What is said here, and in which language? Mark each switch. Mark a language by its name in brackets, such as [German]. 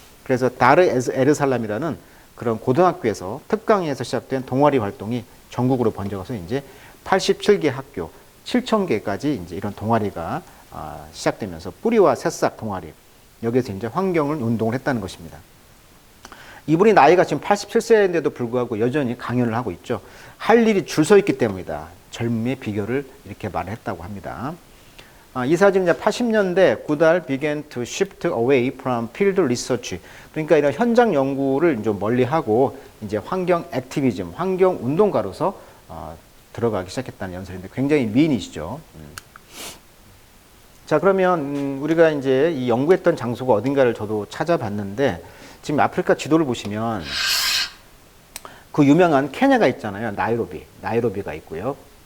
[Korean] 그래서 다르 에르살람이라는 그런 고등학교에서 특강에서 시작된 동아리 활동이 전국으로 번져가서 이제 87개 학교, 7,000개까지 이제 이런 동아리가 시작되면서 뿌리와 새싹 동아리, 여기에서 이제 환경을 운동을 했다는 것입니다. 이분이 나이가 지금 87세인데도 불구하고 여전히 강연을 하고 있죠. 할 일이 줄 서 있기 때문이다. 젊음의 비결을 이렇게 말했다고 합니다. 이 사진은 이제 80년대 구달 [English] began to shift away from field research. [Korean] 그러니까 이런 현장 연구를 좀 멀리하고 이제 환경 액티비즘, 환경 운동가로서 들어가기 시작했다는 연설인데 굉장히 미인이시죠. 자, 그러면 우리가 이제 이 연구했던 장소가 어딘가를 저도 찾아봤는데 지금 아프리카 지도를 보시면 그 유명한 케냐가 있잖아요. 나이로비가 있고요.